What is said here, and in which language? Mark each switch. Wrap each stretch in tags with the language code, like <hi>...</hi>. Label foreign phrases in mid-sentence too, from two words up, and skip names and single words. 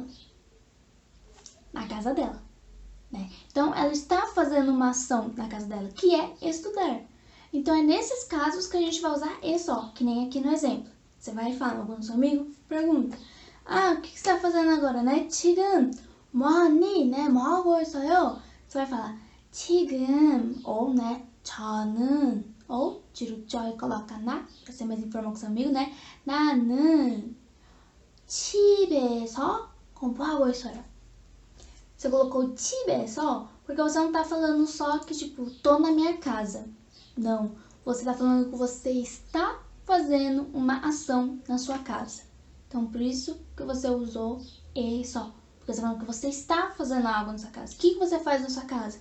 <pt>Na casa dela, né? Então, ela está fazendo uma ação na casa dela, que é estudar. Então, é nesses casos que a gente vai usar isso, que nem aqui no exemplo. Você vai falar com o seu amigo, pergunta. O que você está fazendo agora, né?</pt> <ko>지금 뭐하니, né? 뭐하고 있어요?</ko> <pt>Você vai falar 지금, ou, né? 저는, ou 뒤로 coloca pra ser mais informal com seu amigo, né?</pt> <ko>나는 집에서 공부하고 있어요.</ko> <pt>Você colocou 집에서 porque você não tá falando só que, tipo, tô na minha casa. Não, você tá falando que você está fazendo uma ação na sua casa. Então, por isso que você usou isso. Porque você tá falando que você está fazendo algo na sua casa. O que você faz na sua casa?</pt>